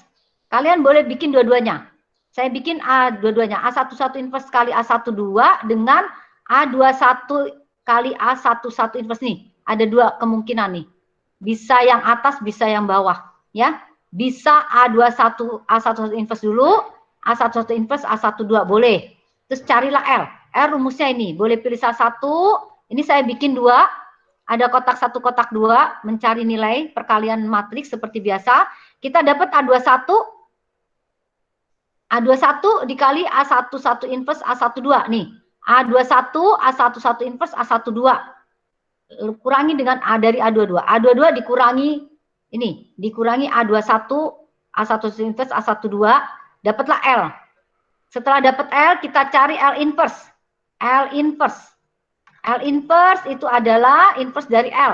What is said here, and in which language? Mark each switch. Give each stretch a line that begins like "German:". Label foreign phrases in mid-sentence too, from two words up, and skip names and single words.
Indonesian: Kalian boleh bikin dua-duanya. Saya bikin dua-duanya. A11 inverse kali A12 dengan A21 kali A11 inverse nih. Ada 2 kemungkinan nih. Bisa yang atas, bisa yang bawah. Ya. Bisa A21, A11 inverse dulu. A11 inverse, A12 boleh. Terus carilah L. L rumusnya ini. Boleh pilih salah satu. Ini saya bikin 2. Ada kotak 1, kotak 2. Mencari nilai perkalian matriks seperti biasa. Kita dapat A21. A21 dikali A11 inverse A12 nih. A21, A11 inverse A12. Kurangi dengan A dari A22. A22 dikurangi ini, dikurangi A21, A11 inverse A12, dapatlah L. Setelah dapat L, kita cari L inverse. L inverse. L inverse itu adalah inverse dari L.